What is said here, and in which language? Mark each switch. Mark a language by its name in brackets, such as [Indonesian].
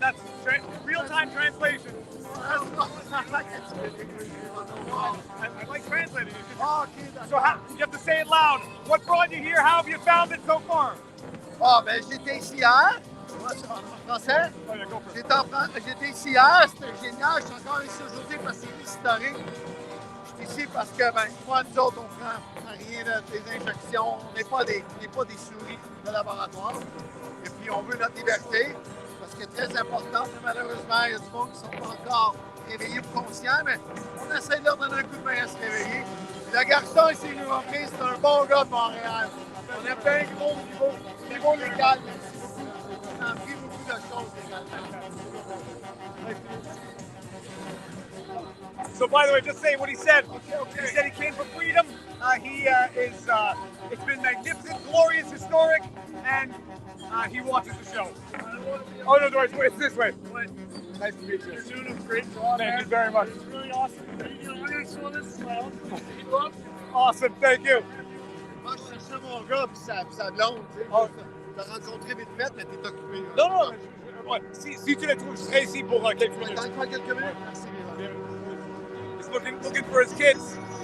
[English] That's real-time translation. I like translating. Oh, so you have to say it loud. What brought you here? How have you found it so far? [French] Ah, ben j'étais ici hier. En français? J'étais ici hier, c'était génial. Je suis encore ici aujourd'hui parce que c'est historique. Je suis ici parce que, moi, nous autres, on prend rien des injections. On n'est pas des souris de laboratoire. Et puis, on veut notre liberté, parce que c'est très important. Malheureusement, il y a du monde qui ne sont pas encore réveillés ou conscients, mais on essaie de leur donner un coup de main à se réveiller. Le garçon ici, nous a pris, c'est un bon gars de Montréal. On a fait un gros niveau légal. On a appris beaucoup de choses légalement. [English] So So by the way, just say what he said. He said he came for freedom. It's been magnificent, glorious, historic, and he watches the show. Oh no, it's this way. Nice to meet you. You're doing a great job. Thank you very much. It's really awesome. I'm going to show this smile. Awesome, thank you. [French] Moi, je cherchais mon gars, puis sa blonde, tu sais. T'as rencontré vite fait, mais t'es occupé. Non. Ouais. Si tu les trouves, je serai ici pour quelques minutes. Dans quelques minutes. Merci. [English] He's looking for his kids.